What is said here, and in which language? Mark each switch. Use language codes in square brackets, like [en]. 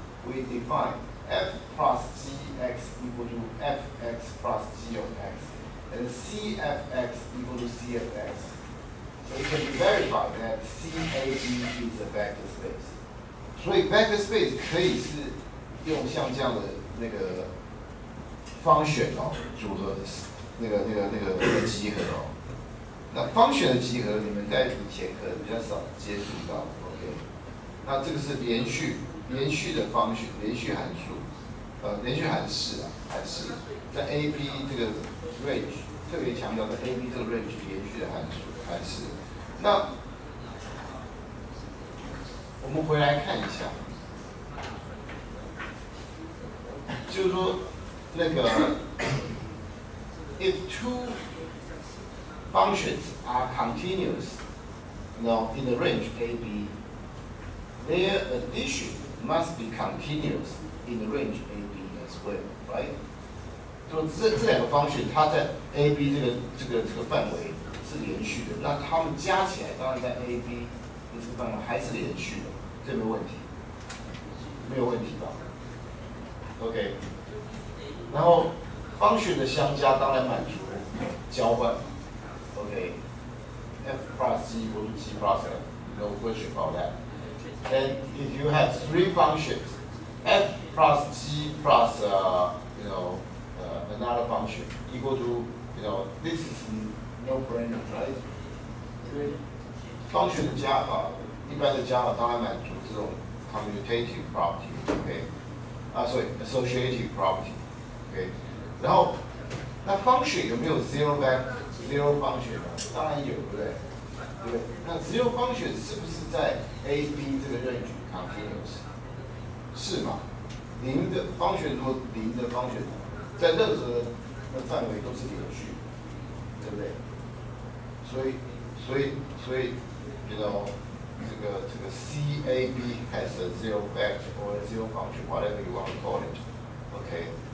[en] We define f plus gx equal to fx plus g of x. And CFX equal to CFX. So it can be verified that CAB is a vector space。 [zh] 所以 vector space 可以是用像这样的那个function 哦组合那个集合哦。那function的集合，你们在以前可能比较少接触到 ，OK？那这个是连续的function，连续函数，连续函式啊，函式在 AB 这个 range 特别强调的 AB 这个 range 连续的函式。那我们回来看一下，就是说那个 [en] if two functions are continuous, in the range AB, their addition must be continuous in the range AB as well, right? [zh] 就这两个 function， 它在 AB 这个范围是连续的，那它们加起来，当然在 AB 的这个范围还是连续的，这没有问题，没有问题吧 ？OK， 然后 function 的相加当然满足交换 ，OK。 [en] F plus G equal to G plus F, no question about that. And if you have three functions, F plus G plus another function equal to this is no brainer, right? [zh] 因为 function 的加法，一般的加法当然满足这种 [en] commutative property, OK？sorry, associative property, [zh] OK？然后那 function 有没有 zero function 呢？当然有，对不对？对不对？那 zero function 是不是在 AB 这个 range continuous？是嘛？零的 function 如果零的 function， 在任何的范围都是连续，对不对？所以这个 [en] CAB has a zero vector or a zero function, whatever you want to call it, okay?